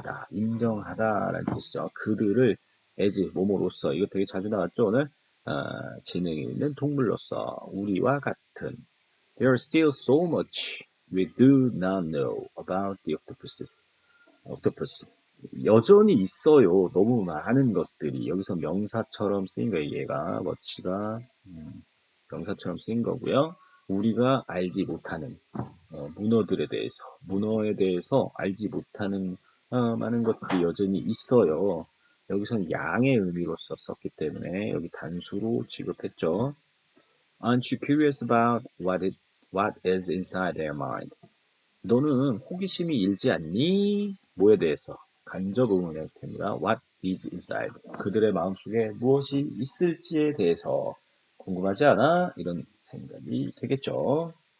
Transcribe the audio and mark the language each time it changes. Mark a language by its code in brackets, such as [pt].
[ko] 인정하다라는 뜻이죠. 그들을 as 뭐뭐로서 이거 되게 자주 나왔죠 오늘. 지능이 있는 동물로서 우리와 같은. [en] There's still so much we do not know about the octopuses. [ko] octopus. 여전히 있어요. 너무 많은 것들이 여기서 명사처럼 쓰인 거예요. 얘가 much가 명사처럼 쓰인 거고요. 우리가 알지 못하는 문어에 대해서 알지 못하는 많은 것들이 여전히 있어요. 여기서는 양의 의미로 썼기 때문에 여기 단수로 취급했죠. [en] Aren't you curious about what is inside their mind? [ko] 너는 호기심이 일지 않니? 뭐에 대해서? 간접 의문의 형태입니다. [en] What is inside? [ko] 그들의 마음속에 무엇이 있을지에 대해서 궁금하지 않아? 이런 생각이 되겠죠.